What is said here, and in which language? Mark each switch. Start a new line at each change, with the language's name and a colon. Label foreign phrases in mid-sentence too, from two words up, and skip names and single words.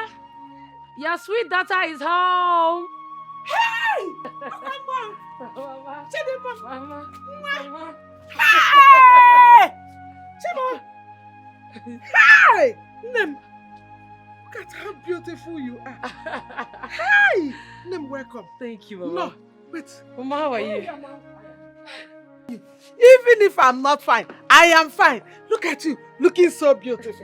English: Your sweet daughter is home! Hey! Mama! Chidima! Mama! Mama! Hey! Chidima! Hey! Nem! Look at how beautiful you are. Hey! Nem, welcome. Thank you, Mama. No, wait. Mama, how are you? Even if I'm not fine, I am fine. Look at you, looking so beautiful.